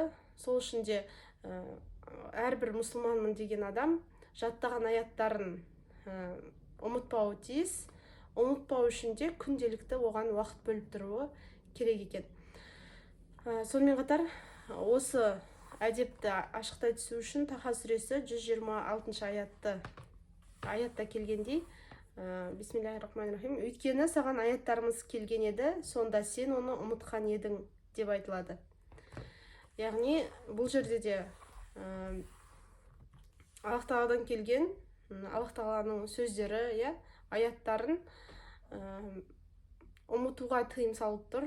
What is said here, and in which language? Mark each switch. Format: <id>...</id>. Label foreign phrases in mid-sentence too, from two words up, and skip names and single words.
<kk>Сол үшін де әрбір мұсылманмын деген адам жаттаған аяттарын ұмытпауы тиіс. Ұмытпау үшін де күнделікті оған уақыт бөліп тұруы керек екен. Сонымен қатар осы әдепті ашықтай түсу үшін Таха сүресі 126 аятта келгендей,</kk> <ar>بسم الله الرحمن الرحيم,</ar> <kk>өйткені саған аяттарымыз келген еді, сонда сен оны ұмытқан едің деп айтылады. Яғни бұл жерде де Аллах Тағаладан келген, Аллах Тағаланың сөздері, аяттарын ұмытуға тыйым салып тұр.</kk>